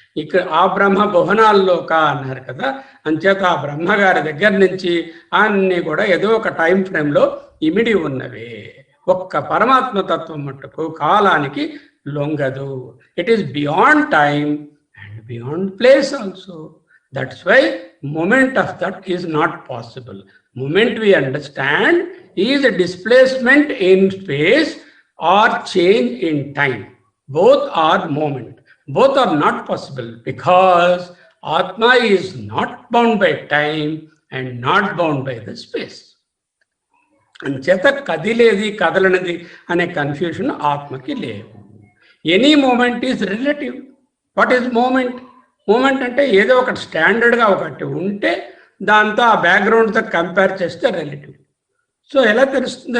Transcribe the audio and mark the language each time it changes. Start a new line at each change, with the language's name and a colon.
Telugu: ఇక్కడ ఆ బ్రహ్మ భువనాల్లోక అన్నారు కదా. అంచేత ఆ బ్రహ్మగారి దగ్గర నుంచి అన్నీ కూడా ఏదో ఒక టైం ఫ్రేమ్లో ఇమిడి ఉన్నవే. ఒక్క పరమాత్మ తత్వం మట్టుకు కాలానికి లొంగదు.
English: It is beyond time and beyond place also. That's why moment of that is not possible. Moment we understand is a displacement in space or change in time. Both are moment. Both are not possible because Atma is not bound by time and not bound by the space.
Telugu: అంచేత కదిలేది కదలనిది అనే confusion ఆత్మకి లేవు.
English: Any moment is relative. What is moment?
Telugu: Moment అంటే ఏదో ఒకటి స్టాండర్డ్గా ఒకటి ఉంటే దాంతో ఆ బ్యాక్గ్రౌండ్తో కంపేర్ చేస్తే రిలేటివ్. సో ఎలా తెలుస్తుంది?